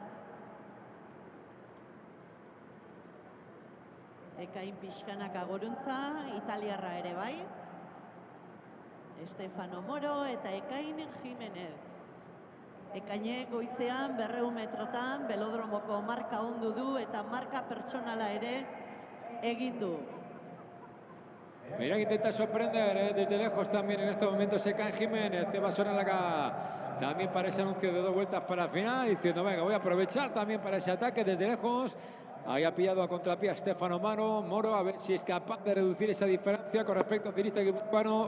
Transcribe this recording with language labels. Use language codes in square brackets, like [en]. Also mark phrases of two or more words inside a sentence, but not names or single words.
[eu] Ekain pixkanaka goruntza, italiarra ere bai. Estefano Moro eta Ekain Jimenez. Ekainek goizean 200 metrotan belodromoko marka ondu du eta marka pertsonala ere egin du. [es] Mira que intenta sorprender desde lejos también en estos momentos Ekain Jimenez, que va a sonar acá también para ese anuncio de 2 vueltas para el final, diciendo, venga, voy a aprovechar también para ese ataque desde lejos. Ahí ha pillado a contrapié a Estefano Moro, a ver si es capaz de reducir esa diferencia con respecto al ciclista guipuzcoano.